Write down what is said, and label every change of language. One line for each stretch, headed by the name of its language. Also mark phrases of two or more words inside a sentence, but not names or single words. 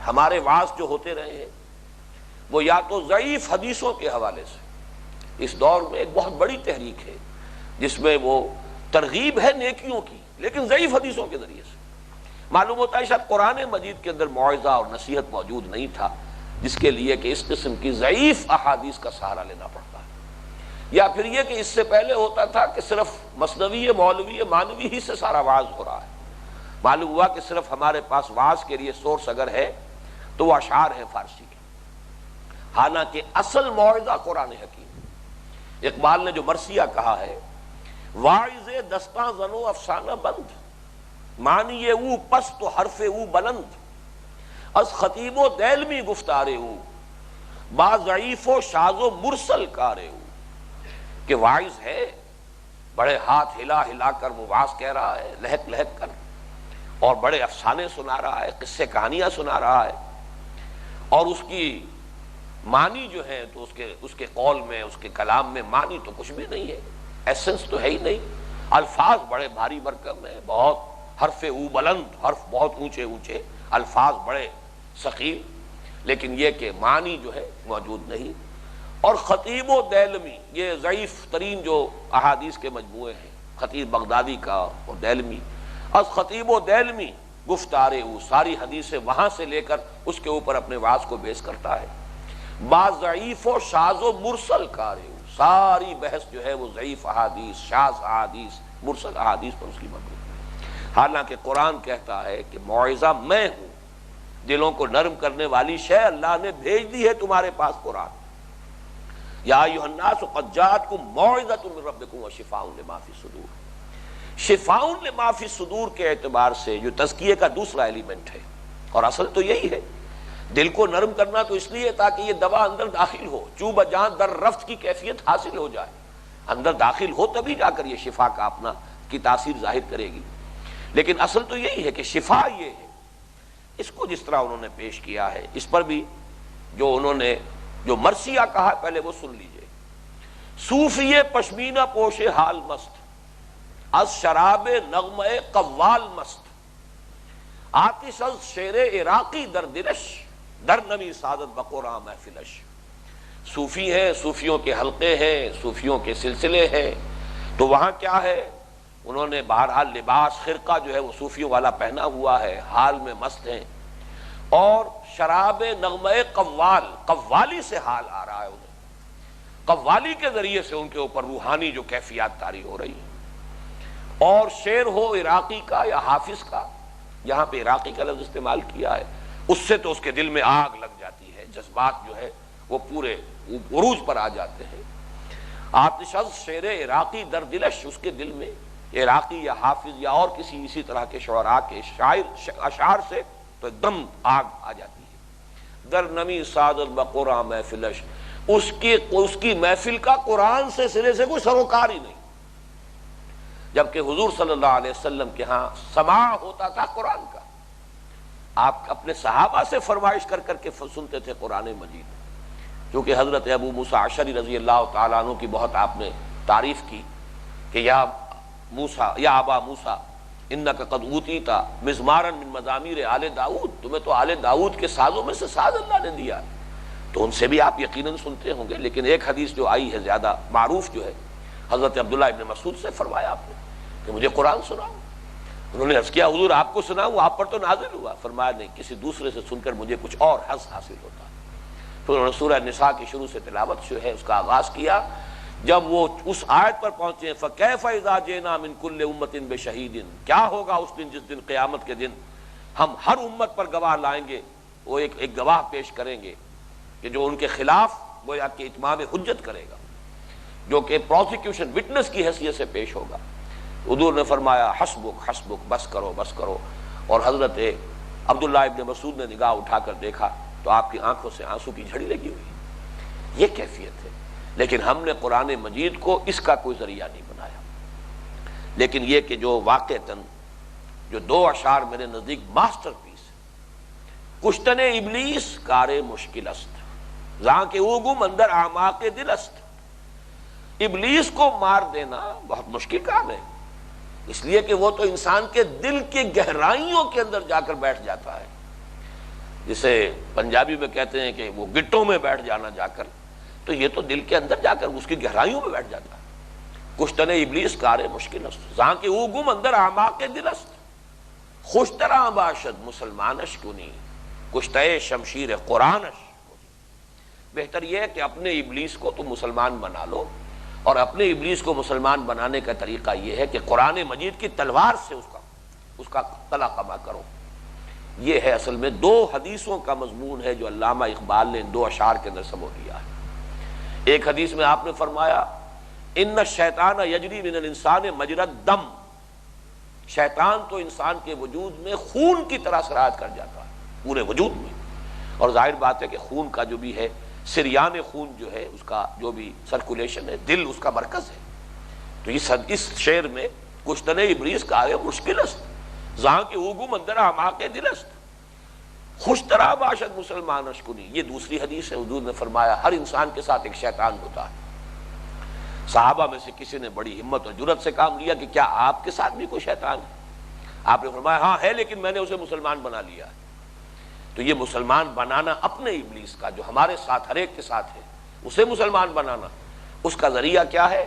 Urdu: ہمارے واعظ جو ہوتے رہے ہیں وہ یا تو ضعیف حدیثوں کے حوالے سے، اس دور میں ایک بہت بڑی تحریک ہے جس میں وہ ترغیب ہے نیکیوں کی، لیکن ضعیف حدیثوں کے ذریعے سے معلوم ہوتا ہے شاید قرآن مجید کے اندر موعظہ اور نصیحت موجود نہیں تھا، جس کے لیے کہ اس قسم کی ضعیف احادیث کا سہارا لینا پڑتا ہے، یا پھر یہ کہ اس سے پہلے ہوتا تھا کہ صرف مثنوی مولوی مانوی ہی سے سارا واعظ ہو رہا ہے۔ معلوم ہوا کہ صرف ہمارے پاس واعظ کے لیے سورس اگر ہے تو وہ اشعار ہیں فارسی کے، حالانکہ اصل موعظہ قرآن حکیم۔ اقبال نے جو مرثیہ کہا ہے،
Persian: واعظ دستاں زنو افسانہ بند، معنی او پست و حرف او بلند، از خطیب و دیلمی گفتارے او، با ضعیف و شاذ و مرسل کارے او،
Urdu: کہ واعظ ہے، بڑے ہاتھ ہلا ہلا کر وہ واعظ کہہ رہا ہے، لہک لہک کر، اور بڑے افسانے سنا رہا ہے، قصے کہانیاں سنا رہا ہے، اور اس کی معنی جو ہے تو اس کے قول میں، اس کے کلام میں معنی تو کچھ بھی نہیں ہے، ایسنس تو ہے ہی نہیں، الفاظ بڑے بھاری بھرکم ہیں، بہت
Persian: حرف او بلند،
Urdu: حرف بہت اونچے اونچے، الفاظ بڑے ثقیل، لیکن یہ کہ معنی جو ہے موجود نہیں۔ اور خطیب و دیلمی، یہ ضعیف ترین جو احادیث کے مجموعے ہیں، خطیب بغدادی کا اور دیلمی،
Persian: از خطیب و دیلمی گفتارے او،
Urdu: ساری حدیثیں وہاں سے لے کر اس کے اوپر اپنے واعظ کو بیس کرتا ہے،
Persian: با ضعیف و شاذ و مرسل کارے او،
Urdu: ساری بحث جو ہے وہ ضعیف احادیث، شاذ احادیث، مرسل احادیث پر اس کی مبنی، حالانکہ قرآن کہتا ہے کہ موعظہ میں ہوں، دلوں کو نرم کرنے والی شے اللہ نے بھیج دی ہے تمہارے پاس قرآن۔
Arabic: یا ایھا الناس قد جاءتکم موعظۃ من ربکم وشفاء لما فی الصدور، شفاء لما فی الصدور
Urdu: کے اعتبار سے جو تزکیے کا دوسرا ایلیمنٹ ہے، اور اصل تو یہی ہے، دل کو نرم کرنا تو اس لیے تاکہ یہ دوا اندر داخل ہو،
Persian: چوب جان در رفت
Urdu: کی کیفیت حاصل ہو جائے، اندر داخل ہو تبھی جا کر یہ شفا کا اپنا کی تاثیر ظاہر کرے گی، لیکن اصل تو یہی ہے کہ شفا یہ ہے۔ اس کو جس طرح انہوں نے پیش کیا ہے، اس پر بھی جو انہوں نے جو مرثیہ کہا پہلے وہ سن لیجئے۔
Persian: صوفی پشمینہ پوش حال مست، از شراب نغمہ قوال مست، آتش از شیر عراقی در دلش، در نمی سعادت بقرآن محفلش۔
Urdu: صوفی ہیں، صوفیوں کے حلقے ہیں، صوفیوں کے سلسلے ہیں، تو وہاں کیا ہے، انہوں نے بہرحال لباس خرقہ جو ہے وہ صوفیوں والا پہنا ہوا ہے، حال میں مست ہیں، اور
Persian: شراب نغمہ قوال،
Urdu: قوالی سے حال آ رہا ہے انہیں، قوالی کے ذریعے سے ان کے اوپر روحانی جو کیفیات طاری ہو رہی ہیں، اور شعر ہو عراقی کا یا حافظ کا، یہاں پہ عراقی کا لفظ استعمال کیا ہے، اس سے تو اس کے دل میں آگ لگ جاتی ہے، جذبات جو ہے وہ پورے عروج پر آ جاتے ہیں۔
Persian: آتش از شعر عراقی در دلش،
Urdu: اس کے دل میں عراقی یا حافظ یا اور کسی اسی طرح کے شعراء کے اشعار سے تو ایک دم آگ آ جاتی ہے۔
Persian: در نمی سعادت بقرآن محفلش،
Urdu: اس کی محفل کا قرآن سے سرے سے کوئی سروکار ہی نہیں، جبکہ حضور صلی اللہ علیہ وسلم کے ہاں سماع ہوتا تھا قرآن کا، آپ اپنے صحابہ سے فرمائش کر کر کے سنتے تھے قرآن مجید، کیونکہ حضرت ابو موسیٰ اشعری رضی اللہ تعالیٰ عنہ کی بہت آپ نے تعریف کی کہ
Arabic: یا موسیٰ یا ابا موسیٰ انک قد اوتیت مزمارا من مزامیر آل داؤد،
Urdu: تمہیں تو آل داؤد کے سازوں میں سے ساز اللہ نے دیا، تو ان سے بھی آپ یقیناً سنتے ہوں گے، لیکن ایک حدیث جو آئی ہے زیادہ معروف جو ہے، حضرت عبداللہ ابن مسعود سے فرمایا آپ نے کہ مجھے قرآن سناؤ، انہوں نے عرض کیا حضور آپ کو سناؤں، آپ پر تو نازل ہوا، فرمایا نہیں، کسی دوسرے سے سن کر مجھے کچھ اور حظ حاصل ہوتا۔ پھر انہوں نے سورہ نساء کی شروع سے تلاوت جو ہے اس کا آغاز کیا، جب وہ اس آیت پر پہنچے
Arabic: فَكَيْفَ إِذَا جِئْنَا مِن كُلِّ أُمَّةٍ بِشَهِيدٍ،
Urdu: کیا ہوگا اس دن جس دن قیامت کے دن ہم ہر امت پر گواہ لائیں گے، وہ ایک گواہ پیش کریں گے کہ جو ان کے خلاف گویا کہ اتمام حجت کرے گا، جو کہ
English: prosecution witness
Urdu: کی حیثیت سے پیش ہوگا۔ حضور نے فرمایا
Arabic: حسبک حسبک،
Urdu: بس کرو بس کرو، اور حضرت عبداللہ ابن مسعود نے نگاہ اٹھا کر دیکھا تو آپ کی آنکھوں سے آنسو کی جھڑی لگی ہوئی، یہ کیفیت ہے۔ لیکن ہم نے قرآن مجید کو اس کا کوئی ذریعہ نہیں بنایا، لیکن یہ کہ جو واقعتاً جو دو اشعار میرے نزدیک
English: master piece,
Persian: کشتن ابلیس کار مشکل است، زاں کے اوگم اندر اعماق دل است،
Urdu: ابلیس کو مار دینا بہت مشکل کام ہے، اس لیے کہ وہ تو انسان کے دل کی گہرائیوں کے اندر جا کر بیٹھ جاتا ہے، جسے پنجابی میں کہتے ہیں کہ وہ گٹوں میں بیٹھ جانا جا کر، تو یہ تو دل کے اندر جا کر اس کی گہرائیوں میں بیٹھ جاتا ہے۔
Persian: کشتن ابلیس کار مشکل است زاں کے او گم اندر اعماق دل است خوشترا باشد مسلمانش کنی کشتہ شمشیر قرآنش.
Urdu: بہتر یہ ہے کہ اپنے ابلیس کو تم مسلمان بنا لو، اور اپنے ابلیس کو مسلمان بنانے کا طریقہ یہ ہے کہ قرآن مجید کی تلوار سے اس کا قلع قما کرو. یہ ہے اصل میں دو حدیثوں کا مضمون ہے جو علامہ اقبال نے ان دو اشعار کے اندر سمو دیا ہے. ایک حدیث میں آپ نے فرمایا
Arabic: ان الشیطان یجری من الانسان مجری الدم،
Urdu: شیطان تو انسان کے وجود میں خون کی طرح سرایت کر جاتا ہے پورے وجود میں. اور ظاہر بات ہے کہ خون کا جو بھی ہے سریان خون جو ہے اس کا جو بھی سرکولیشن ہے، دل اس کا مرکز ہے. تو اس شعر میں
Persian: کشتن ابلیس کا ہے مشکل است زاں کے اوگم اندر اعماق دل است خوشترا باشد مسلمان اشکنی.
Urdu: یہ دوسری حدیث ہے. حضور نے فرمایا ہر انسان کے ساتھ ایک شیطان ہوتا ہے. صحابہ میں سے کسی نے بڑی ہمت اور جرأت سے کام لیا کہ کیا آپ کے ساتھ بھی کوئی شیطان ہے؟ آپ نے فرمایا ہاں ہے، لیکن میں نے اسے مسلمان بنا لیا ہے. تو یہ مسلمان بنانا اپنے ابلیس کا جو ہمارے ساتھ ہر ایک کے ساتھ ہے اسے مسلمان بنانا، اس کا ذریعہ کیا ہے؟